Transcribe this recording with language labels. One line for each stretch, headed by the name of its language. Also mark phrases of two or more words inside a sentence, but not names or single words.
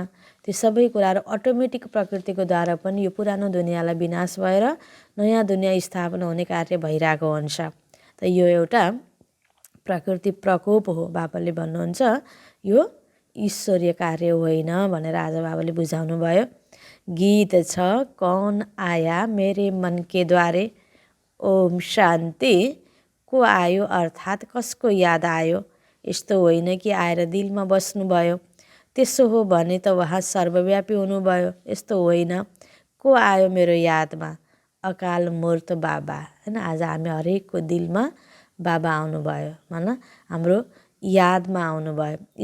Nepali: ती सबै कुराहरू अटोमेटिक प्रकृतिको द्वारा पनि यो पुरानो दुनियाँलाई विनाश भएर नयाँ दुनियाँ स्थापना हुने कार्य भइरहेको हुन्छ। त यो एउटा प्रकृति प्रकोप हो। बाबाले भन्नुहुन्छ यो ईश्वरीय कार्य होइन भनेर आज बाबाले बुझाउनु भयो। गीत छ
Hindi: कौन आया मेरे मन के द्वारे,
Nepali: ओम शान्ति। को आयो अर्थात् कसको याद आयो। यस्तो होइन कि आएर दिलमा बस्नुभयो, त्यसो हो भने त उहाँ सर्वव्यापी हुनुभयो। यस्तो होइन, को आयो मेरो यादमा, अकाल मूर्त बाबा हैन। आज हामी हरेकको दिलमा बाबा आउनुभयो, माना हाम्रो यादमा आउनुभयो।